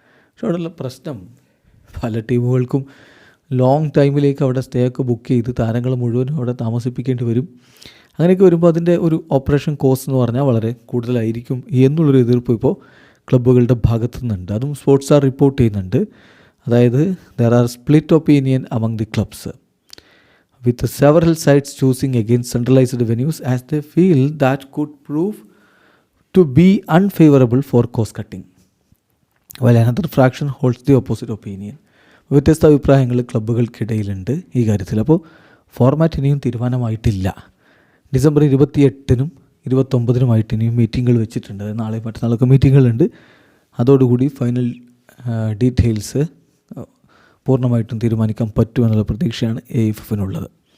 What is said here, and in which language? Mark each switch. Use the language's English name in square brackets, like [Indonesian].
[Malayalam] പക്ഷെ അവിടെയുള്ള പ്രശ്നം, പല ടീമുകൾക്കും ലോങ് ടൈമിലേക്ക് അവിടെ സ്റ്റേ ഒക്കെ ബുക്ക് ചെയ്ത് താരങ്ങൾ മുഴുവനും അവിടെ താമസിപ്പിക്കേണ്ടി വരും. അങ്ങനെയൊക്കെ വരുമ്പോൾ അതിൻ്റെ ഒരു ഓപ്പറേഷൻ കോസ്റ്റ് എന്ന് പറഞ്ഞാൽ വളരെ കൂടുതലായിരിക്കും എന്നുള്ളൊരു എതിർപ്പ് ഇപ്പോൾ ക്ലബ്ബുകളുടെ ഭാഗത്തു നിന്നുണ്ട്. അതും സ്പോർട്സ് സ്റ്റാർ റിപ്പോർട്ട് ചെയ്യുന്നുണ്ട്. [English] അതായത് there are split opinion among the clubs, with several sides choosing against centralized venues as they feel that could prove to be unfavorable for cost cutting, while another fraction holds the opposite opinion. [Malayalam] വ്യത്യസ്ത അഭിപ്രായങ്ങൾ ക്ലബ്ബുകൾക്കിടയിലുണ്ട് ഈ കാര്യത്തിൽ. അപ്പോൾ format ഇനിയും തീരുമാനമായിട്ടില്ല. December 28-നും 29-നുമായിട്ട് ഇനിയും മീറ്റിങ്ങുകൾ വെച്ചിട്ടുണ്ട്. നാളെ മറ്റന്നാളൊക്കെ മീറ്റിങ്ങുകളുണ്ട്. അതോടുകൂടി ഫൈനൽ ഡീറ്റെയിൽസ് പൂർണ്ണമായിട്ടും തീരുമാനിക്കാൻ പറ്റുമെന്നുള്ള പ്രതീക്ഷയാണ് AFFനുള്ളത്.